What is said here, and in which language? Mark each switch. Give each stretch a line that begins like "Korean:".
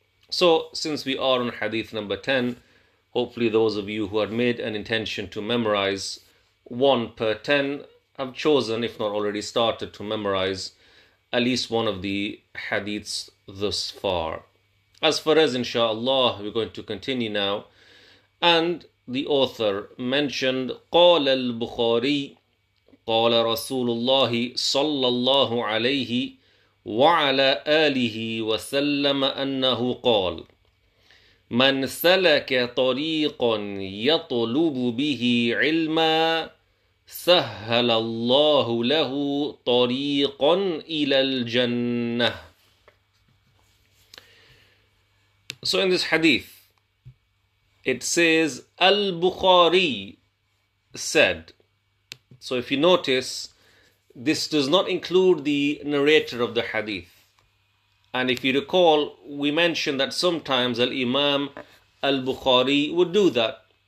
English: So, since we are on hadith number 10, hopefully those of you who had made an intention to memorize 1 per 10 have chosen, if not already started, to memorize at least one of the hadiths thus far. As for us, insha'Allah, we're going to continue now. And the author mentioned,
Arabic: قال البخاري قال رسول الله صلى الله عليه وعلى آله وسلم أنه قال من سلك طريقا يطلب به علما سهل الله له طريقا إلى الجنة.
English: So in this hadith, it says, Al-Bukhariyy said. So if you notice, this does not include the narrator of the hadith. And if you recall, we mentioned that sometimes Al-Imam Al-Bukhariyy would do that.